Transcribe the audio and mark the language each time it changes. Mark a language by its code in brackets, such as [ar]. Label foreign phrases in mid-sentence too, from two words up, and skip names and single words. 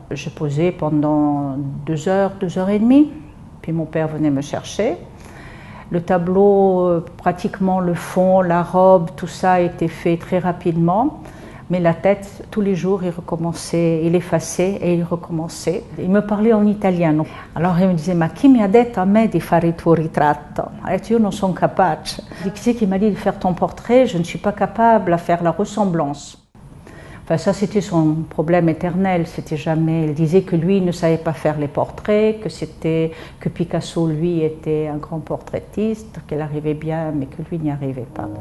[fr] Je posais pendant 2 heures, 2 heures et demie, puis mon père venait me chercher. Le tableau, pratiquement le fond, la robe, tout ça a été fait très rapidement. Mais la tête, tous les jours, il recommençait, il effaçait et il recommençait. Il me parlait en italien. Alors il me disait, [it] ma chi mi ha detto a me di fare il tuo ritratto? Io non sono capace. [fr] Qui c'est qui m'a dit de faire ton portrait? Je ne suis pas capable à faire la ressemblance. Enfin, ça, c'était son problème éternel. C'était jamais. Il disait que lui ne savait pas faire les portraits, que Picasso, lui, était un grand portraitiste, qu'il arrivait bien, mais que lui n'y arrivait pas.